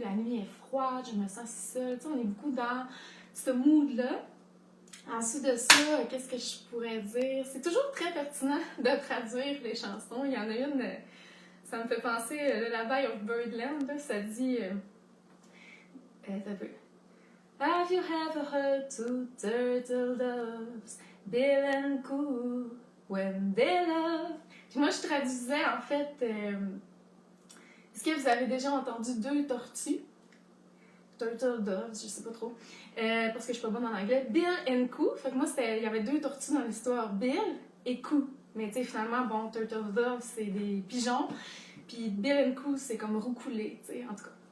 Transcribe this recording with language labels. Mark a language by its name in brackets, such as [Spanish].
[French] La nuit est froide, je me sens si seule. Tu sais, on est beaucoup dans ce mood-là. Ensuite de ça, qu'est-ce que je pourrais dire? C'est toujours très pertinent de traduire les chansons. Il y en a une, ça me fait penser, Lullaby of Birdland, là, ça dit... ça peut... [English] Have you ever heard two turtle doves, Bill and Coo, when they love? [French] Puis moi, je traduisais en fait. Est-ce que vous avez déjà entendu deux tortues? Turtle doves, je sais pas trop. Parce que je suis pas bonne en anglais. Bill and Coo. Fait que moi, il y avait deux tortues dans l'histoire. Bill et Coo. Mais tu sais, finalement, bon, turtle doves, c'est des pigeons. Puis Bill and Coo, c'est comme roucoulé, tu sais, en tout cas.